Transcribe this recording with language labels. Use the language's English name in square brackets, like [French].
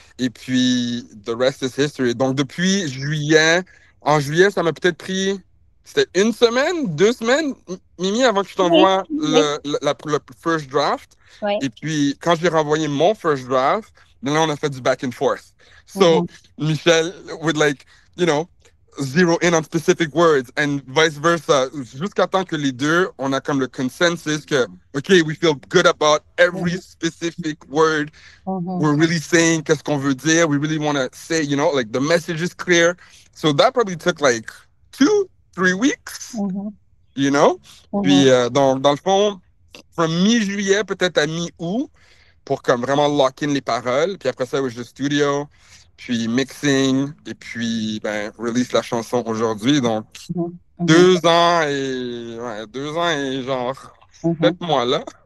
[French] Et puis, [English] the rest is history. [French] Donc, depuis juillet, en juillet, ça m'a peut-être pris, c'était 1 semaine, 2 semaines, Mimi, avant que je t'envoie le [English] first draft. [French] Oui. Et puis, quand je lui ai renvoyé mon [English] first draft, [French] là, on a fait du [English] back and forth. So, Michel would like, you know, zero in on specific words and vice versa. [French] Jusqu'à temps que les deux, on a comme le consensus que, OK, [English] we feel good about every specific word. We're really saying [French] qu'est-ce qu'on veut dire. [English] We really want to say, you know, like the message is clear. So that probably took like 2-3 weeks, you know? [French] Puis, dans le fond, from mi-juillet peut-être à mi-août, pour comme vraiment [English] lock in [French] les paroles. Puis après ça, [English] it was just studio, [French] puis mixing, et puis ben, release la chanson aujourd'hui. Donc, 2 ans et 2 ans et genre 7 mois là.